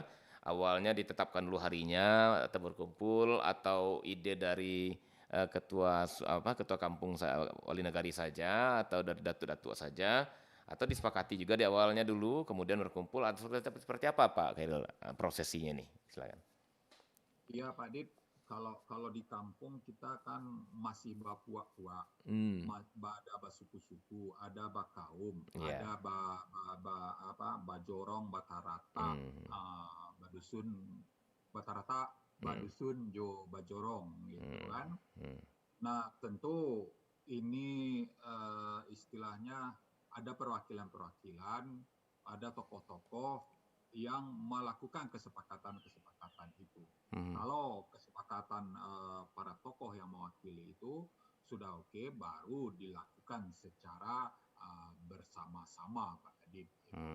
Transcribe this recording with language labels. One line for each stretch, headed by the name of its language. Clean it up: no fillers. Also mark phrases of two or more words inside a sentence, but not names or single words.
Indonesian: Awalnya ditetapkan dulu harinya atau berkumpul atau ide dari ketua kampung wali negari saja atau dari datuk-datuk saja atau disepakati juga di awalnya dulu kemudian berkumpul atau seperti apa Pak Khairil prosesinya nih? Silakan. iya Pak Dit, kalau kalau di kampung kita kan masih bapua-pua, Hmm,
Minangkabau: ada basuku-suku, ada bakaum, ya. ada bajorong, batarata, Hmm, badusun, batarata, hmm, badusun, jo bajorong gitu hmm,
Indonesian: kan. hmm, Nah, tentu ini istilahnya ada perwakilan-perwakilan, ada tokoh-tokoh yang melakukan kesepakatan-kesepakatan itu. hmm. Kalau kesepakatan para tokoh yang mewakili itu sudah oke, baru dilakukan secara bersama-sama, Pak Adib, gitu